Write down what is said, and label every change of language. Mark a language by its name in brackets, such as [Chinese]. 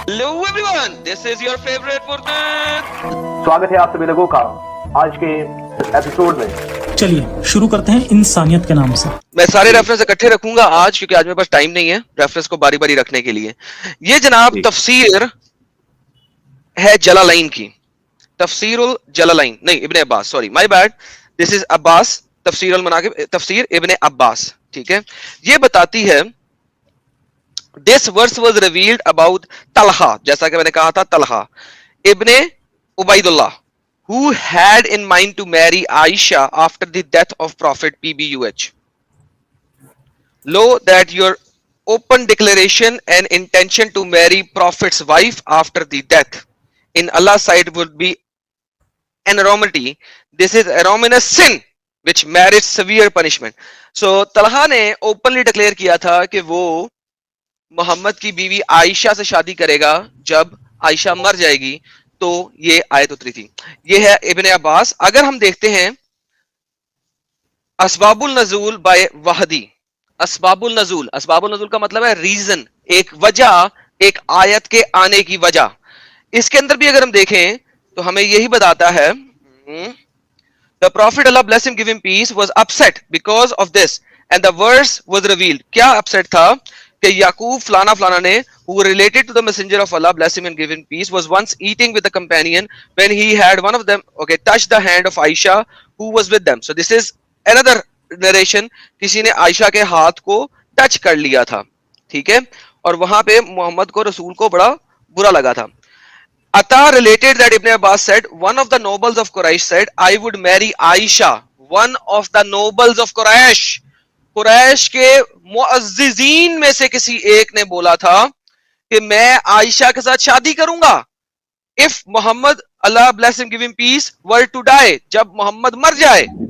[English] Hello everyone, this is your favorite Furqan। [Hindi] स्वागत है आप सभी लोगों का आज के एपिसोड में। चलिए शुरू करते हैं इंसानियत के नाम से। मैं सारे रेफरेंस इकट्ठे रखूंगा आज, क्योंकि आज मेरे पास टाइम नहीं है रेफरेंस को बारी बारी रखने के लिए। ये जनाब तफसीर है जलालैन की, तफसीरुल जलालैन नहीं, इब्ने Abbas, [English] sorry my bad, [Hindi] this is Abbas तफसीरुल मनाकिब, तफसीर इब्ने अब्बास। ठीक है, ये बताती है [English] this verse was revealed about Talha, [Hindi] जैसा कि मैंने कहा था [English] Talha Ibn Ubaidullah, who had in mind to marry Aisha after the death of Prophet PBUH. Lo, that your open declaration and intention to marry Prophet's wife after the death in Allah's sight would be enormity. This is enormous sin which merits severe punishment. [Hindi] So Talha ने [English] openly declare [Hindi] किया था कि वो मोहम्मद की बीवी आयशा से शादी करेगा जब आयशा मर जाएगी, तो ये आयत उतरी थी। ये है इब्ने अब्बास। अगर हम देखते हैं असबाबुल नजूल बाय वहदी, असबाबुल नजूल का मतलब है रीजन, एक वजह, एक आयत के आने की वजह। इसके अंदर भी अगर हम देखें तो हमें यही बताता है [English] The prophet Allah bless him give him peace was upset because of this and the verse was revealed. [Hindi] क्या अपसेट था कि याकूब फलाना फलाना ने [English] who related to the messenger of Allah bless him and give him peace was once eating with a companion when he had one of them touched the hand of Aisha who was with them. So this is another narration, [Hindi] किसी ने आयशा के हाथ को touch कर लिया था, ठीक है, और वहां पे मोहम्मद को, रसूल को बड़ा बुरा लगा था। [English] Atta related that Ibn Abbas said one of the nobles of Quraysh said I would marry Aisha, one of the nobles of Quraysh, [Hindi] Quraish के मुअज्जिजीन में से किसी एक ने बोला था कि मैं आयशा के साथ शादी करूंगा [English] if Mohammed Allah bless him give him peace were to die, [Hindi] जब मोहम्मद मर जाए।